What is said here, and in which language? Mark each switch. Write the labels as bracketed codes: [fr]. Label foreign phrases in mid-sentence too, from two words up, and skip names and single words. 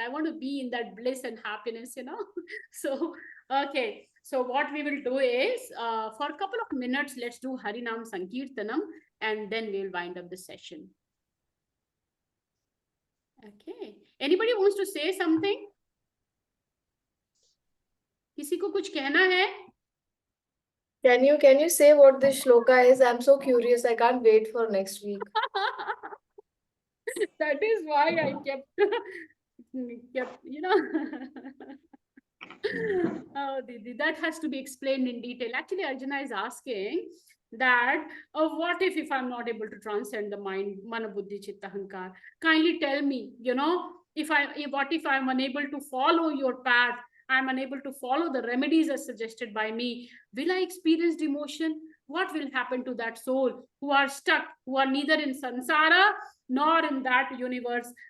[en] I want to be in that bliss and happiness. So okay, so what we will do is for a couple of minutes, let's do Harinam Sankirtanam and then we'll wind up the session. Okay, anybody wants to say something? [hi] किसी को कुछ कहना है? [en] Can you say what this shloka is? I'm so curious. I can't wait for next week. That is why I kept Oh, Didi, that has to be explained in detail. Actually, Arjuna is asking that what if I'm not able to transcend the mind, [sa] मन बुद्धि चित्त अहंकार? [en] Kindly tell me, what if I'm unable to follow your path? I'm unable to follow the remedies as suggested by me. Will I experience demotion? What will happen to that soul who are stuck, who are neither in samsara nor in that universe?